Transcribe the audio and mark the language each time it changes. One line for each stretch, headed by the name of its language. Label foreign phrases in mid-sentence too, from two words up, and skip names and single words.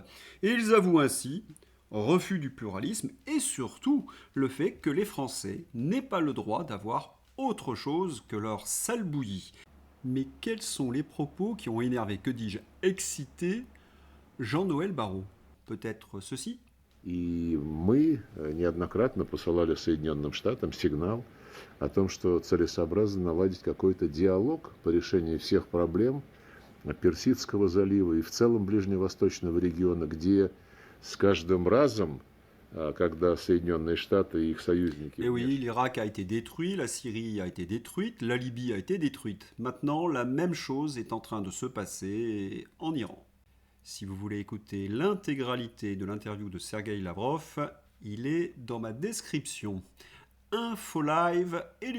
French: Et ils avouent ainsi refus du pluralisme et surtout le fait que les Français n'aient pas le droit d'avoir autre chose que leur sale bouillie. Mais quels sont les propos qui ont énervé, que dis-je, excité Jean-Noël Barrot ? Peut-être ceci ?
Russian: И мы неоднократно посылали Соединенным Штатам сигнал о том, что целесообразно наладить какой-то диалог по решению всех проблем Персидского залива и в целом ближневосточного региона, где с каждым разом, когда Соединенные Штаты и их союзники...
French: Et oui, l'Irak a été détruit, la Syrie a été détruite, la Libye a été détruite. Maintenant, la même chose est en train de se passer en Iran. Si vous voulez écouter l'intégralité de l'interview de Sergueï Lavrov, il est dans ma description. Info Live et l'Ukraine.